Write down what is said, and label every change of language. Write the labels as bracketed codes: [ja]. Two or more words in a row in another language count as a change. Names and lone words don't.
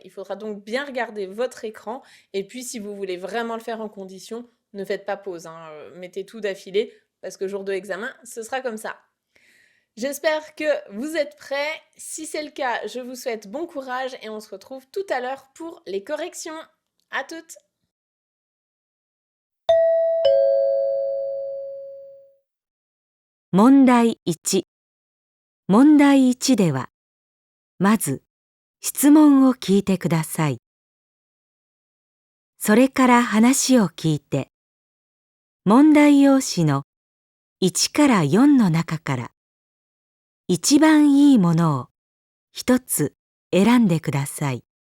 [fr] Il faudra donc bien regarder votre écran, et puis si vous voulez vraiment le faire en condition, ne faites pas pause, mettez tout d'affilée, parce que jour de examen, ce sera comme ça. J'espère que vous êtes prêts. Si c'est le cas, je vous souhaite bon courage et on se retrouve tout à l'heure pour les corrections. À toutes! [ja] 問題1。問題1では、まず質問を聞いてください。それから話を聞いて、問題用紙の1から4の中から一番いいものを一つ選んでください。